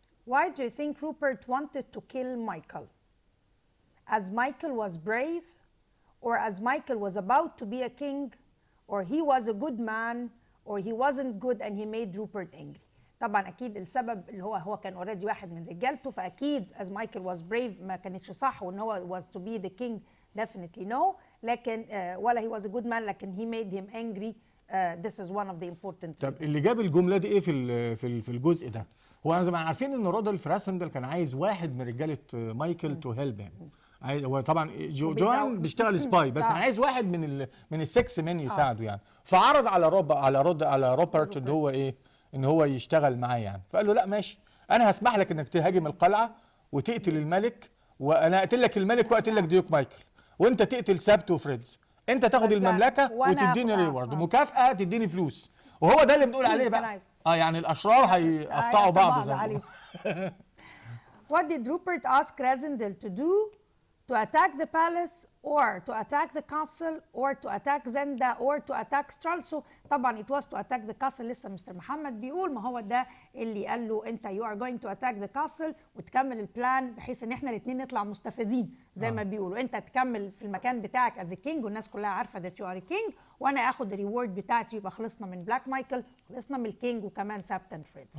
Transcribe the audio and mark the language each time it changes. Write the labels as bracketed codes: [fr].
[en] Why do you think Rupert wanted to kill Michael? As Michael was brave, or as Michael was about to be a king, or he was a good man, or he wasn't good and he made Rupert angry. [ar] طبعا اكيد السبب اللي هو كان اوريدي واحد من رجالته، فاكيد [en] as Michael was brave [ar] ما كانتش صح، وان هو [en] was to be the king definitely no. [ar] لكن ولا [en] he was a good man لكن he made him angry. This is one of the important. [ar] طب اللي جاب الجمله دي ايه في الجزء ده؟ هو زي ما عارفين ان رودولف راسندل كان عايز واحد من رجاله مايكل [en] To help him. [ar] هو طبعا جوان بيشتغل سباي بس عايز واحد من السكس من يساعده يعني. فعرض على روبرت ان هو ايه؟ ان هو يشتغل معاه يعني. فقال له لا ماشي، انا هسمح لك انك تهاجم القلعه وتقتل الملك، وانا اقتل لك الملك واقتل لك ديوك مايكل، وانت تقتل سابت وفريدز. انت تاخد المملكه وتديني ريورد مكافاه، تديني فلوس. وهو ده اللي بنقول عليه بقى. يعني الاشرار هيقطعوا بعض زي ما [en] What did Rupert ask Rasandel to do to attack the palace or to attack the castle or to attack Zenda or to attack Stralsund. طبعا it was to attack the castle. [ar] لسه مستر محمد بيقول ما هو ده اللي قال له انت [en] you are going to attack the castle [ar] وتكمل البلان بحيث ان احنا الاثنين نطلع مستفيدين زي ما بيقولوا. انت تكمل في المكان بتاعك [en] as a king [ar] والناس كلها عارفه [en] that you are a king [ar] وانا اخد الريورد بتاعتي يبقى خلصنا من بلاك مايكل خلصنا من الكينج وكمان سابتن فريدز.